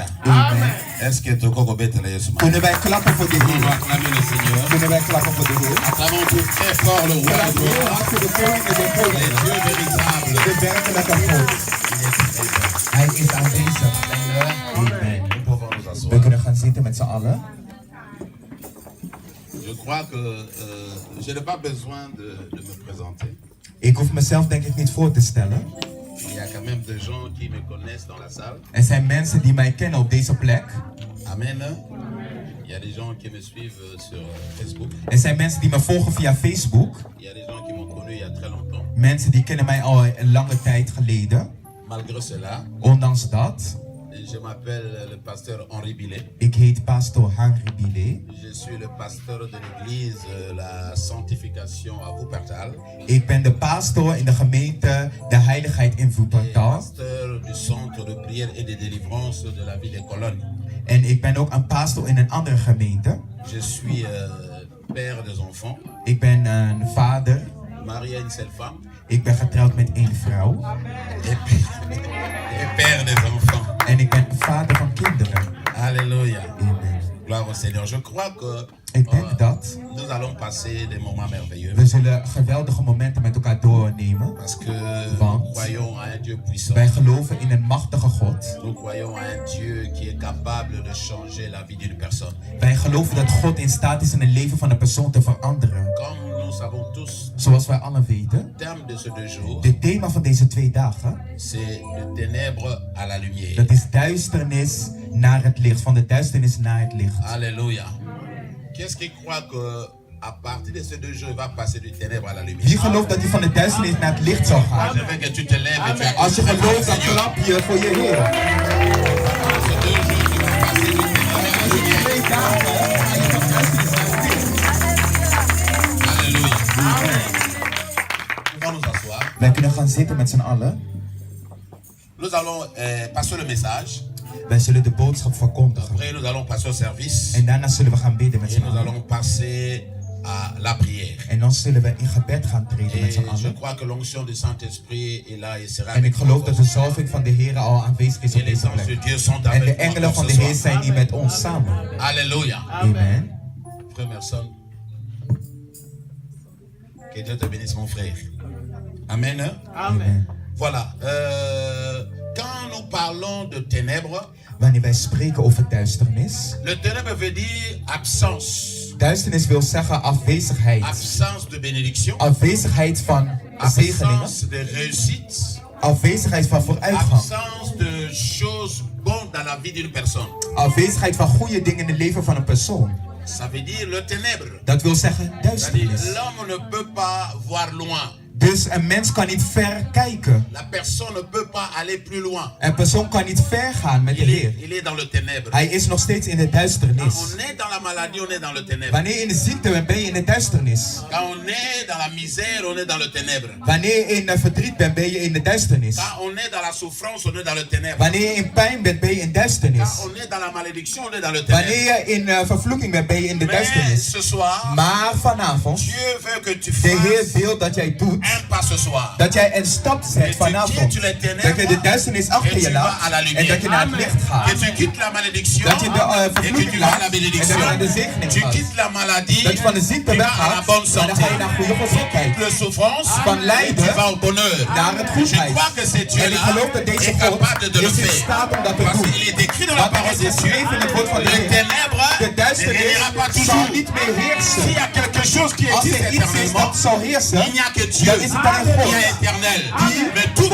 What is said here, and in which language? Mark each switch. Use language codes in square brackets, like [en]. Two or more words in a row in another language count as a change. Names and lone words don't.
[fr] Amen. Est-ce que tu peux mettre les yeux? [nl] Kunnen wij klappen voor de [fr] On va [nl] Heer? [fr] acclamer le Seigneur. [nl] Kunnen wij klappen voor de Heer? [fr] Acclamons tout très fort le roi de gloire. [nl] Klappen voor de koning en de [fr] Le [nl] koning. [fr] Dieu véritable. [nl] De werkelijke God. Hij is aanwezig. Amen. [fr] Nous pouvons nous [nl] We [fr] asseoir. [nl] kunnen gaan zitten met z'n allen. [fr] Je crois que je n'ai pas besoin de me présenter. [nl] Ik hoef mezelf denk ik niet voor te stellen. [fr] Il y a quand même des gens qui me connaissent dans la salle. [nl] Er zijn mensen die mij kennen op deze plek. Amen. [fr] Il y a des gens qui me suivent sur Facebook. [nl] Er zijn mensen die me volgen via Facebook. [fr] Il y a des gens qui m'ont connu il y a très longtemps. [nl] Mensen die kennen mij al een lange tijd geleden. [fr] Malgré cela, [nl] Ondanks dat, [fr] je m'appelle le pasteur Henri Billet. [nl] ik heet pastor Henri Billet. [fr] Je suis le pasteur de l'église La Sanctification à Wuppertal. [nl] Ik ben de pastor in de gemeente De Heiligheid in [fr] Et [nl] Wuppertal. [fr] pasteur du centre de prière et de délivrance de la ville de Cologne. [nl] En ik ben ook een pastor in een andere gemeente. [fr] Je suis père des enfants, [nl] Ik ben een vader. [fr] marié à une seule femme [nl] Ik ben getrouwd met één vrouw. [fr] et père des enfants. [nl] En ik ben vader van kinderen. [fr] Alléluia. Amen. Gloire au Seigneur. Je crois que [nl] Ik denk dat [fr] nous allons passer des moments merveilleux. [nl] we zullen geweldige momenten met elkaar doornemen. [fr] Parce que [nl] Want [fr] nous croyons à un Dieu puissant. [nl] wij geloven in een machtige God. [fr] Nous croyons à un Dieu qui est capable de changer la vie d'une personne. [nl] Wij geloven dat God in staat is in het leven van een persoon te veranderen. [fr] Comme nous savons tous, [nl] Zoals wij allen weten, [fr] le terme de ces 2 jours, [nl] het thema van deze 2 dagen, [fr] c'est de ténèbres à la lumière. [nl] dat is duisternis naar het licht. Van de duisternis naar het licht. [fr] Alléluia. Qu'est-ce qui croit que à partir de ces 2 jours, il va passer du ténèbre à la lumière? [nl] Wie gelooft dat hij van de duisternis naar het licht zal gaan? [fr] Je veux que tu te lèves et tu [nl] Als je gelooft, dan klap je voor je Heer. [fr] Ces 2 jours, tu vas passer du ténèbre à la lumière. [nl] 2 dagen ga je van duisternis naar het licht. [fr] Alléluia. Nous allons nous asseoir. [nl] Wij kunnen gaan zitten met z'n allen. [fr] Nous allons passer le message. [nl] Wij zullen de boodschap verkondigen. [fr] Après, nous allons passer au service. [nl] En daarna zullen we gaan bidden met [fr] Et [nl] z'n [fr] nous [nl] allen. [fr] allons passer à la prière. [nl] En dan zullen we in gebed gaan treden met [fr] Et [nl] z'n [fr] je [nl] allen. [fr] crois que l'onction du Saint-Esprit est là et sera [nl] En ik [fr] avec [nl] geloof dat de [fr] nous. [nl] zalving van de Heer al aanwezig is [fr] Et [nl] op [fr] les [nl] deze [fr] anges de [nl] plek. [fr] Dieu sont [nl] En de [fr] avec [nl] engelen [fr] nous [nl] van [fr] ce [nl] de Heer [fr] soir. [nl] zijn hier met ons samen. [fr] Alléluia. Amen. Frère Merson, Que Dieu te bénisse, mon frère. Amen. Hein? Amen. Voilà. Quand nous parlons de ténèbres, [nl] Wanneer wij spreken over duisternis. [fr] le ténèbre veut dire absence. [nl] Duisternis wil zeggen afwezigheid. [fr] Absence de bénédiction. [nl] Afwezigheid van zegeningen. [fr] Absence de réussite. [nl] Afwezigheid van vooruitgang. [fr] Absence de choses bonnes dans la vie d'une personne. [nl] Afwezigheid van goede dingen in het leven van een persoon. [fr] Ça veut dire le ténèbre. [nl] Dat wil zeggen [fr] C'est-à-dire [nl] duisternis. [fr] l'homme ne peut pas voir loin. [nl] Dus een mens kan niet ver kijken. [fr] La personne ne peut pas aller plus loin. [nl] Een persoon kan niet ver gaan met de Heer. [fr] Il est dans le ténèbre. [nl] Hij is nog steeds in de [fr] Quand [nl] duisternis. [fr] on est dans la maladie, on est dans le ténèbre. [nl] Wanneer je in de ziekte bent, ben je in de duisternis. [fr] Quand on est dans la misère, on est dans le ténèbre. [nl] Wanneer je in verdriet bent, ben je in de duisternis. [fr] Quand on est dans la souffrance, on est dans le ténèbre. [nl] Wanneer je in pijn bent, ben je in duisternis. [fr] Quand on est dans la malédiction, on est dans le ténèbre. [nl] Wanneer je in vervloeking bent, ben je in de [fr] Mais [nl] duisternis. [fr] ce soir, [nl] Maar vanavond, [fr] Dieu veut que tu [nl] de Heer [fr] fasses [nl] wil dat jij doet, [fr] un pas ce soir. [nl] dat jij een stap zet vanavond. Dat je de duisternis achter je laat en dat je naar het licht gaat. [fr] Que tu quittes la malédiction [nl] Dat je de [fr] et que tu [nl] vervloeking [fr] vas à [nl] laat [fr] la [nl] en dat je [fr] bénédiction. [nl] naar de zegening [fr] Tu [nl] gaat. [fr] quittes la maladie [nl] Dat je van de [fr] et [nl] ziekte [fr] tu vas à la [nl] weggaat [fr] bonne [nl] en dan [fr] santé. [nl] ga je naar goede [fr] Tu [nl] gezondheid. [fr] quittes la souffrance [nl] Van [fr] et tu [nl] lijden [fr] vas au bonheur. [nl] naar het [fr] Je [nl] goedheid. [fr] crois que c'est [nl] En ik [fr] Dieu-là [nl] geloof dat deze [fr] est [nl] God [fr] capable de le [nl] is in [fr] faire. [nl] staat om dat te [fr] Parce [nl] doen. [fr] qu'il est écrit dans la [nl] Want er [fr] parole [nl] is [fr] de Dieu, [nl] geschreven in het woord van de [fr] le [nl] Heer. [fr] ténèbre [nl] De [fr] ne [nl] duisternis [fr] régnera pas [nl] zal [fr] toujours. [nl] niet meer heersen. [fr] S'il y a quelque chose qui [nl] Als [fr] existe [nl] er iets is [fr] éternellement, [nl] dat zal heersen, [fr] il n'y a que Dieu [nl] dan is het alleen [fr] qui [nl] God. [fr] est éternel. Mais tout